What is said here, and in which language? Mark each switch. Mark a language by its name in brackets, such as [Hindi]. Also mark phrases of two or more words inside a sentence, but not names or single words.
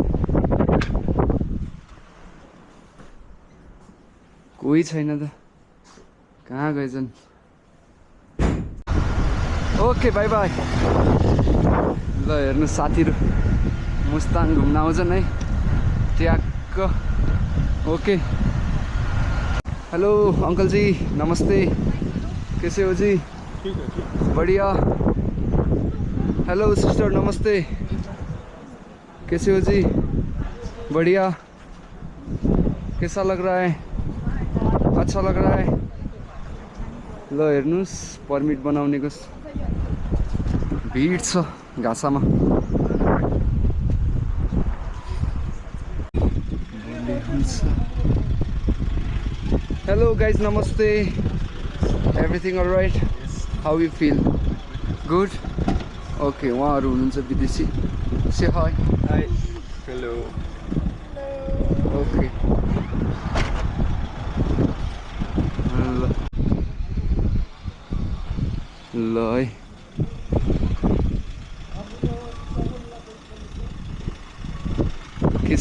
[Nepali] कोही छैन त, कहाँ गएछन्? [English] Okay bye bye. [Nepali] ल हेर्नुहोस् साथीहरू मुस्ताङ घुम्न आउँछन् है ट्याक्क। [English] okay hello uncle [Hindi] जी, नमस्ते, कैसे हो जी? बढ़िया। [English] hello sister, [Hindi] नमस्ते, कैसे हो जी? बढ़िया। कैसा लग रहा है? अच्छा लग रहा है। [Nepali] ल हेर्नुस् परमिट बनाउनेको भिड छ घाँसामा। [English] Hello guys, नमस्ते, Everything all right? How you feel? Good? [Nepali] Okay, उहाँहरू हुनुहुन्छ विदेशी. [English] Say hi. Hi. Hello. [Nepali] Okay. ल है. के छ?